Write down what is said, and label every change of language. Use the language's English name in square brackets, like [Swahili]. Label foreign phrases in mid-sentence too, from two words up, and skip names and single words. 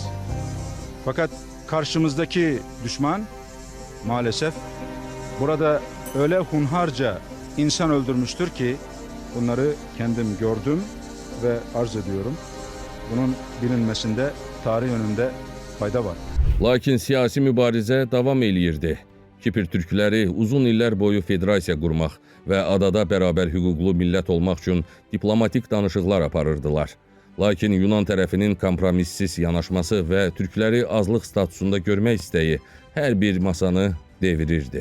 [Turkish] Fakat karşımızdaki düşman maalesef burada öyle hunharca insan öldürmüştür ki bunları kendim gördüm ve arz ediyorum. Bunun bilinmesinde tarih önünde fayda var. [Azerbaijani] Lakin siyasi mübarizə davam eləyirdi. Kipr türkləri uzun illər boyu federasiya qurmaq və adada bərabər hüquqlu millət olmaq üçün diplomatik danışıqlar aparırdılar. Lakin Yunan tərəfinin kompromissiz yanaşması və türkləri azlıq statusunda görmək istəyi hər bir masanı devirirdi.